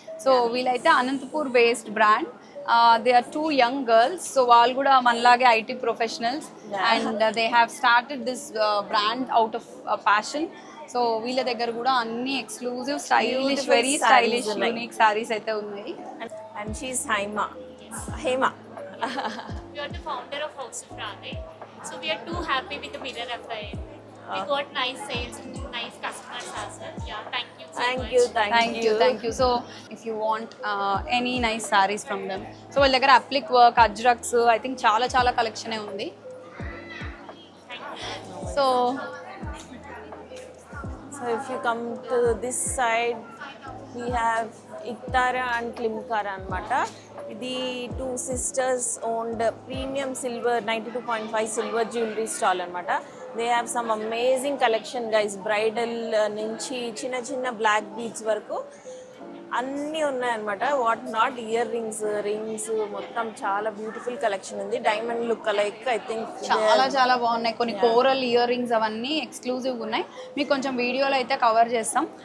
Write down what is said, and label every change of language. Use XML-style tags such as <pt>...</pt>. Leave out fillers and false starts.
<en>so</en> <te>వీళ్ళైతే</te> <en>Anantapur based brand. They are 2 young girls. So</en> <te>వాళ్ళు కూడా మనలాగే</te> <en>IT professionals and they have started this brand out of passion.</en> <te>So వీళ్ళ దగ్గర కూడా అన్ని exclusive stylish very stylish unique saris అయితే ఉన్నాయి.</te> <en>And she is Hema. We are the founder of House of Radhe. So we are too happy with the mirror FIA. We got nice sales and nice customers as well. Yeah, thank you so much. Thank you. So if you want any nice sarees from them, so</en> <te>వాళ్ళ దగ్గర అప్లిక్ work, ajraks, I think చాలా కలెక్షనే ఉంది.</te> <en>so if you come to this side, we have Iktara and Klimkara</en> <te>anamata. ఇది</te> <en>2 sisters owned premium silver 92.5 silver jewelry stall</en> <te>అనమాట.</te> <en>They have some amazing collection guys.</en> <te>Bridal నుంచి చిన్న black beads వరకు అన్నీ ఉన్నాయన్నమాట.</te> <en>what not,</en> <te>ear rings మొత్తం చాలా beautiful collection ఉంది.</te> <en>diamond look like I think</en> <te>చాలా బాగున్నాయి. కొన్ని కోరల్ ఇయర్ రింగ్స్ అవన్నీ ఎక్స్క్లూజివ్గా ఉన్నాయి. మీకు కొంచెం వీడియోలో అయితే కవర్ చేస్తాం.</te>